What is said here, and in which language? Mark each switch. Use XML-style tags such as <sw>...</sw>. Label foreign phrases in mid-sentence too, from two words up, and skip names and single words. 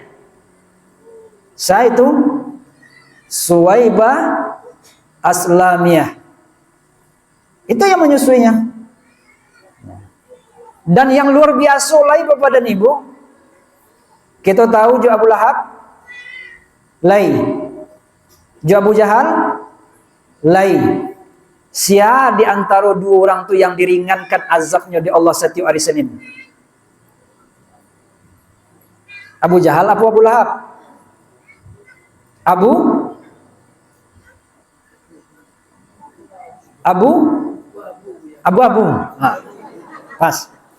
<id>Saya itu Suwaibah Aslamiyah. Itu yang menyusuinya. Dan yang luar biasa lagi Bapak dan Ibu,</id> <min>kita tahu jo Abu Lahab lai, jo Abu Jahal lai.</min> <id>Sia di antara dua orang tu yang diringankan azabnya di Allah setiap hari Senin? Abu Jahal apa Abu Lahab? Abu nah, pas.</id>